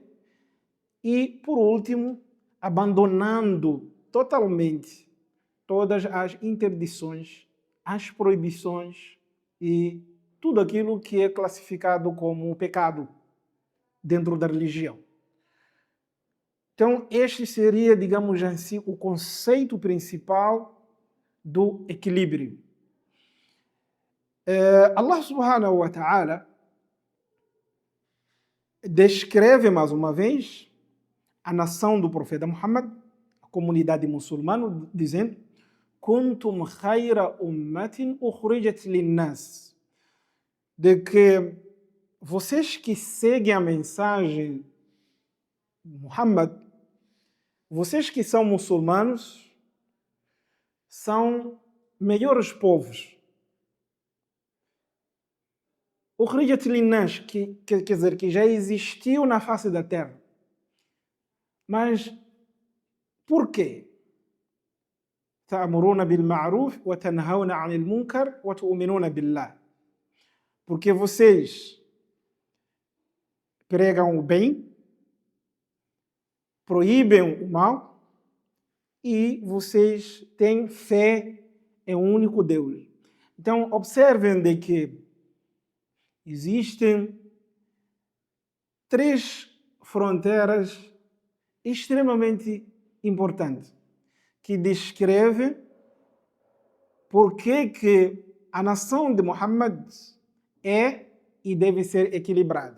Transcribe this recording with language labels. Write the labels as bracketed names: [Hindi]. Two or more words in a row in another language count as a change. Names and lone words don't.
[Portuguese] E, por último, abandonando totalmente todas as interdições, as proibições e tudo aquilo que é classificado como pecado dentro da religião. Então, este seria, digamos assim, o conceito principal do equilíbrio. Allah [Arabic] سبحانه وتعالى [Portuguese] descreve mais uma vez a nação do profeta Muhammad, a comunidade muçulmana, dizendo: [Arabic] كنتم خير أمة أخرجت للناس, [Portuguese] de que vocês que seguem a mensagem de Muhammad, vocês que são muçulmanos, são melhores povos. [Arabic] أخرجت للناس, [Portuguese] quer dizer, que já existiu na face da terra. Mas por quê? [Arabic] تأمرون بالمعروف وتنهون عن المنكر وتؤمنون بالله. [Portuguese] Porque vocês pregam o bem, proíbem o mal e vocês têm fé em um único Deus. Então, observem de que existem três fronteiras extremamente importantes que descrevem por que a nação de Muhammad é e deve ser equilibrada.